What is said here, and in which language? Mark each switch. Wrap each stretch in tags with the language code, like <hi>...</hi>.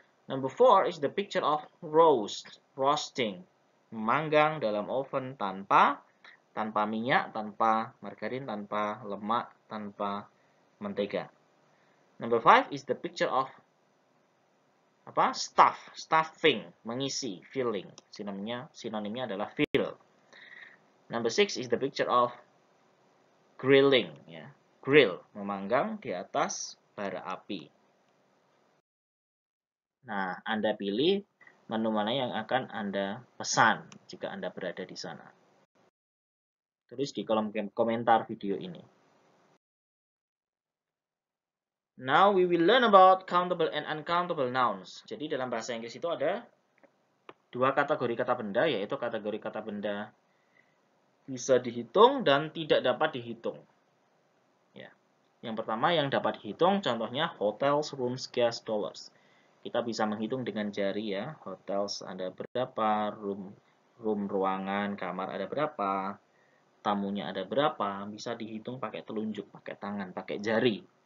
<en>Number 4 is the picture of roasting,</en> <id>memanggang dalam oven tanpa minyak, tanpa margarin, tanpa lemak, tanpa mentega.</id> <en>Number 5 is the picture of stuffing,</en> <id>mengisi,</id> <en>filling.</en> <id>Sinonimnya adalah</id> <en>fill. Number 6 is the picture of grilling, grill,</en> <id>memanggang di atas bara api. Nah, Anda pilih menu mana yang akan Anda pesan jika Anda berada di sana. Tulis di kolom komentar video ini.</id> <en>Now we will learn about countable and uncountable nouns.</en> <id>Jadi dalam bahasa Inggris itu ada 2 kategori kata benda, yaitu kategori kata benda bisa dihitung dan tidak dapat dihitung. Yang pertama yang dapat dihitung, contohnya hotels, rooms, gas, dollars. Kita bisa menghitung dengan jari hotels ada berapa, room ruangan, kamar ada berapa, tamunya ada berapa, bisa dihitung pakai telunjuk, pakai tangan, pakai jari.</id>